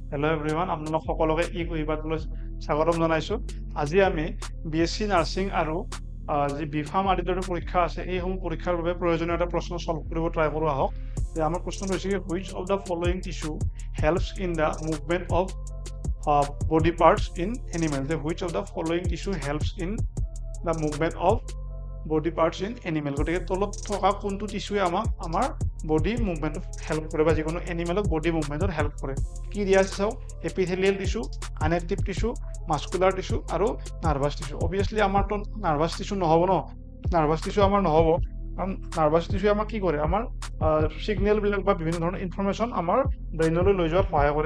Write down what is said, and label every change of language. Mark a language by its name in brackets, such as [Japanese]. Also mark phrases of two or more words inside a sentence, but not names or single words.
[English] Hello everyone, [Assamese] আপোনালোক সকলোকে ই-কুহিপাতলৈ স্বাগতম জনাইছোঁ। আজি আমি BSc নাৰ্ছিং আৰু যি B.Pharm আদিৰ দৰে পৰীক্ষা আছে, এইসমূহ পৰীক্ষাৰ বাবে প্ৰয়োজনীয় এটা প্ৰশ্ন সলভ কৰিব ট্ৰাই কৰোঁ আহক। যে আমাৰ প্ৰশ্নটো হৈছে কি, [English] which of the following tissue helps in the movement of body parts in animal. [Assamese] যে [English] which of the following tissue helps in the movement of body parts in animal. [Assamese] গতিকে তলত থকা কোনটো টিস্যুৱে আমাৰ [English] body movement [Assamese] হেল্প কৰে বা যিকোনো এনিমেলক [English] body movement [Assamese] হেল্প কৰে। কি দিয়া আছে চাওক, [English] epithelial tissue, connective tissue, muscular tissue [Assamese] আৰু [English] nervous tissue. [Assamese] অবভিয়াছলি আমাৰতো [English] nervous tissue [Assamese] নহ'ব ন, [English] nervous tissue [Assamese] আমাৰ নহ'ব, কাৰণ [English] nervous tissue [Assamese] আমাক কি কৰে, আমাৰ ছিগনেলবিলাক বা বিভিন্ন ধৰণৰ ইনফৰমেশ্যন আমাৰ ব্ৰেইনলৈ লৈ যোৱাত সহায় কৰে।